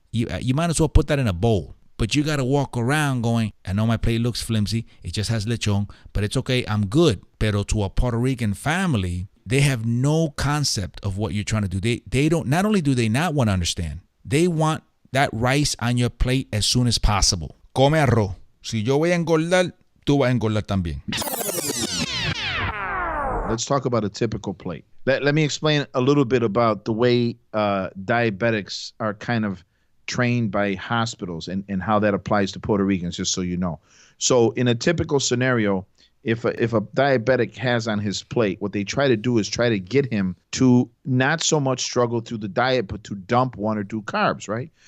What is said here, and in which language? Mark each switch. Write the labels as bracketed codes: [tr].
[en] You might as well put that in a bowl. But you got to walk around going, I know my plate looks flimsy. It just has lechon, but it's okay. I'm good. [es] Pero [en] to a Puerto Rican family, they have no concept of what you're trying to do. They don't, not only do they not want to understand, they want that rice on your plate as soon as possible. [es] Come arroz. Si yo voy a engordar, tú vas a engordar también. [en] Let's talk about a typical plate. Let me explain a little bit about the way diabetics are kind of trained by hospitals and how that applies to Puerto Ricans, just so you know. So in a typical scenario, if a diabetic has on his plate, what they try to do is try to get him to not so much struggle through the diet, but to dump 1 or 2 carbs, right?